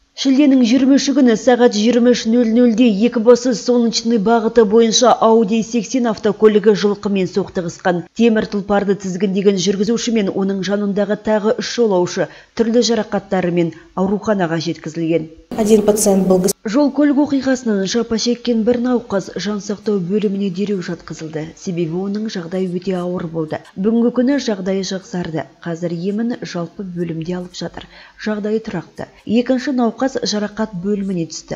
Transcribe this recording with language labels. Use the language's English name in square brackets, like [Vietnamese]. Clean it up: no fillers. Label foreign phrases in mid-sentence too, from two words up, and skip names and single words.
[Kazakh] Шілденің 20 күні сағат 23:00-де Екібастұз Солнечный бағыты бойынша Audi 80 автокөлігі жылқымен соқтығысқан. Темір тұлпарды тізгіндеген жүргізуші мен оның жанындағы тағы 3 жолаушы түрлі жарақаттарымен ауруханаға жеткізілген. [Russian] Один пациент был. [Kazakh] Жол-көлік оқиғасынан жапа шеккен бір науқас жансақтау бөліміне дереу жатқызылды. Себебі оның жағдайы өте ауыр болды. Бүгінгі күні жағдайы жақсарды. Қазір емін жалпы бөлімде алып жатыр. Жағдайы тұрақты. Екінші науқас жарақат бөліміне түсті.